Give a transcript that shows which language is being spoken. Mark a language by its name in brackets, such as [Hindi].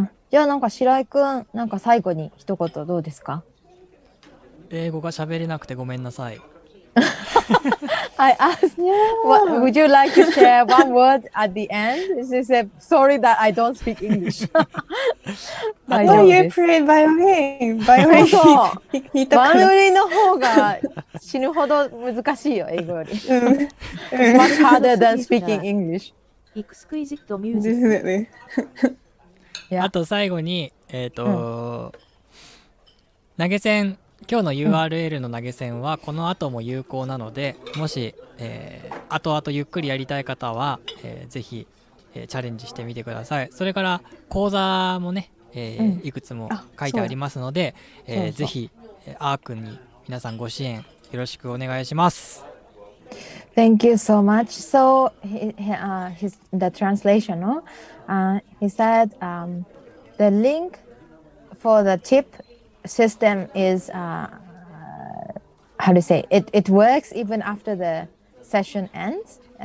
[Japanese] じゃあなんか白井くん、なんか最後に一言どうですか？英語が喋れなくてごめんなさい。 [English] I asked, would you like to share one word at the end? She said, sorry that I don't speak English. Oh, you played violin. Violin. [Japanese] そう。弾いたかバイオら。リンの方が死ぬほど難しいよ、英語より。うん。 [English] Much harder than speaking English. Exquisite music Definitely. や [Japanese] あと最後に投げ銭今日の URL の投げ銭はこの後も有効なので、もし、後々ゆっくりやりたい方は、ぜひ、チャレンジしてみてください。それから講座もね、いくつも書いてありますので、ぜひあーくんに皆さんご支援よろしくお願いします。 [English] Thank you so much. So the translation, no? He said the link for the tip system is how to say it works even after the session ends.